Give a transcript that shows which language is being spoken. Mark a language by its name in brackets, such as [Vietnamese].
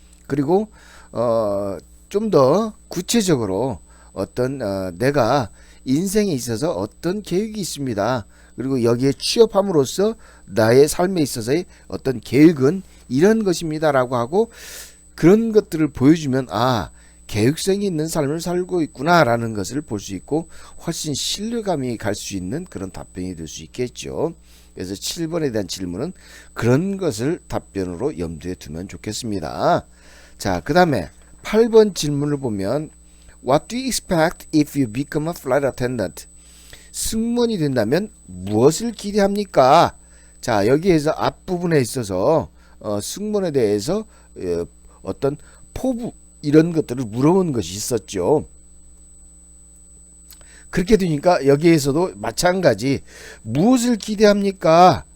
[Korean] 그리고 좀 더 구체적으로 어떤 내가 인생에 있어서 어떤 계획이 있습니다, 그리고 여기에 취업함으로써 나의 삶에 있어서의 어떤 계획은 이런 것입니다 라고 하고, 그런 것들을 보여주면 계획성이 있는 삶을 살고 있구나 라는 것을 볼 수 있고 훨씬 신뢰감이 갈 수 있는 그런 답변이 될 수 있겠죠. 그래서 7번에 대한 질문은 그런 것을 답변으로 염두에 두면 좋겠습니다. 자, 그 다음에 8번 질문을 보면 [English] What do you expect if you become a flight attendant? [Korean] 승무원이 된다면 무엇을 기대합니까? 자, 여기에서 앞부분에 있어서 승무원에 대해서 어떤 포부 이런 것들을 물어본 것이 있었죠. 그렇게 되니까 여기에서도 마찬가지 무엇을 기대합니까?